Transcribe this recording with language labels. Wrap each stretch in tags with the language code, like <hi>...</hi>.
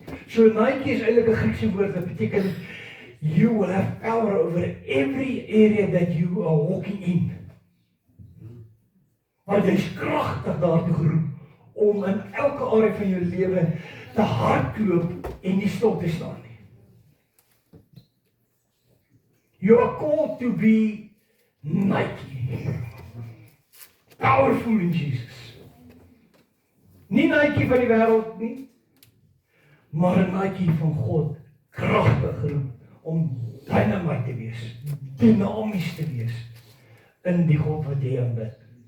<af>So Nike is eintlik 'n Griekse woord wat beteken</af> <en>you will have power over every area that you are walking in.</en> <af>Maar jy is kragtig daartoe geroep om in elke area van jou lewe te hardloop en nie stil te staan nie.</af> <en>You are called to be Nike. Powerful in Jesus.</en> <af>Nie Nike van die wêreld nie, maar 'n Nike van God, kragtig geroep om dynamite te wees, dinamies te wees in die God wat jy aanbid.</af>